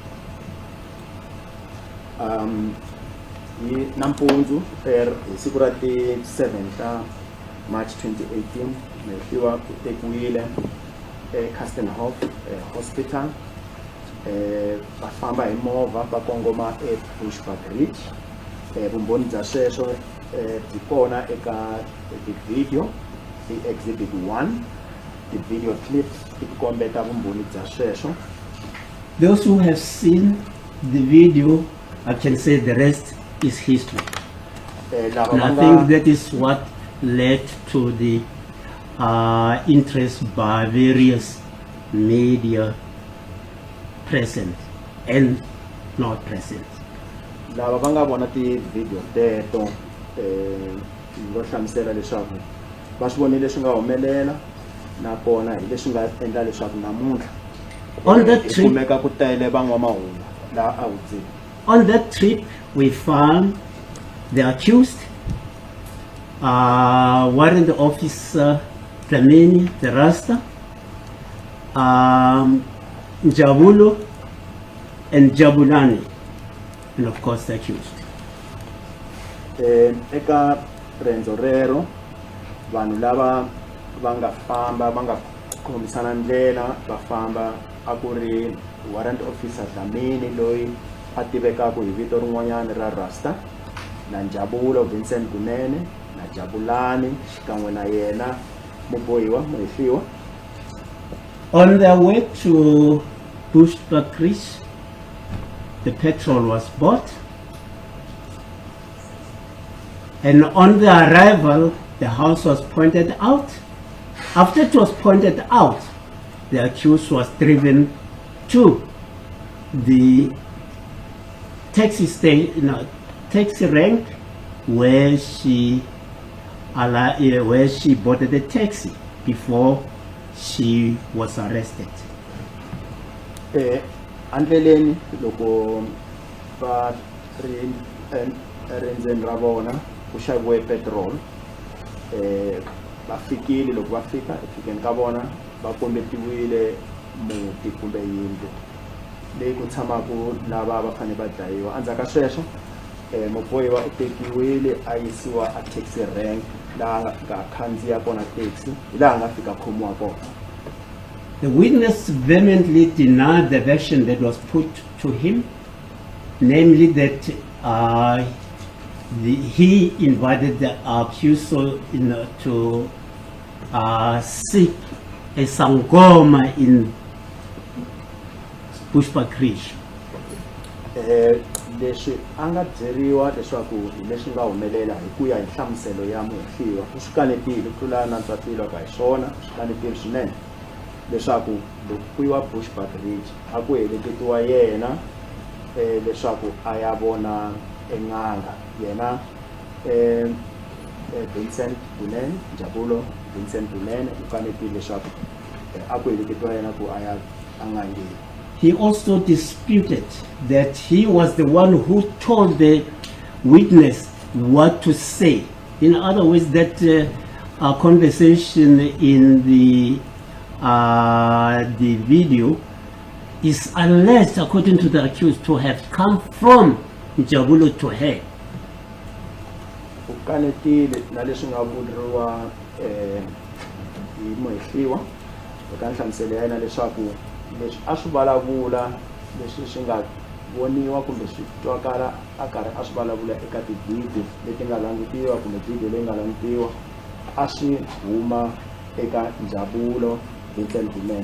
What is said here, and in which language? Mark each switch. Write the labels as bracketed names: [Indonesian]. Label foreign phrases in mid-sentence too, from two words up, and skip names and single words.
[Tsonga] Nampundzu siku ra ti 7 ta March 2018 mehliwa ku tekiwile eCastenhof Hospital va famba hi movha va kongoma eBushbuckridge vumbhoni bya sweswo byi kona eka video Exhibit 1 [English] the video clips [Tsonga] ti kombeta vumbhoni bya sweswo. [English] Those who have seen the video, I can say the rest is history. And I think that is what led to the interest by various media present and not present. [Tsonga] Lava va nga vona ti video teto vo hlamusela leswaku va swi vonile leswi nga humelela nakona hi leswi nga endla leswaku namuntlha [English] on that trip [Tsonga] kumeka ku tele van'wamahungu laha a wudzini. [English] On that trip, we found the accused, warrant officer Dlamini, the Rasta, Njabulo, and Jabulani, and of course the accused. [Tsonga] Eka rendzo rero vanhu lava va nga famba va nga khomisana ndlela va famba a ku ri [English] warrant officer [Tsonga] Dlamini loyi a tivekaka hi vito rin'wanyana ra Rasta na Njabulo Vincent Kunene na Jabulani xikan'we na yena mubohiwa muhehliwa. [English] On their way to Bushbuckridge, the petrol was bought, and on the arrival the house was pointed out. After it was pointed out, the accused was driven to the taxi rank where she boarded the taxi before she was arrested. [Tsonga] Andleleni loko va renzeni ra vona ku xaviwe petrol va fikile loko va fika efikeni ka vona va kombetiwile muti kumbe yindlu leyi ku tshamaku lava va fanele va dlayiwa. Endzhaku ka sweswo mubohiwa u tekiwile a yisiwa a [English] taxi rank [Tsonga] laha nga fika a khandziya kona taxi hi laha nga fika khomiwa kona. [English] The witness vehemently denied the version that was put to him, namely that he invited the accused to seek a sangoma in Bushbuckridge. [Tsonga] Leswi a nga byeriwa leswaku leswi nga humelela hi ku ya hi nhlamuselo ya muhehliwa swi kanetile ku tlula na ntswatilo ka hi swona swi kanetile swinene leswaku loko ku yiwa Bushbuckridge a ku heleketiwa yena leswaku a ya vona en'anga yena Vincent Kunene Njabulo Vincent Kunene u kanetile leswaku a ku heleketiwa yena ku a ya en'angeni. [English] he also disputed that he was the one who told the witness what to say. In other words, that conversation in the video is alleged, according to the accused, to have come from Njabulo to her. [Tsonga] Ukanetile naleswi nga vuriwa hi muhehliwa eka nhlamuselo ya yena leswaku leswi a swi vulavula leswi swi nga voniwa kumbe swi twakala a karhi a swi vulavula eka tivhidiyo leti nga langutiwa kumbe video leyi nga langutiwa a swi huma eka Njabulo Vincent Kunene.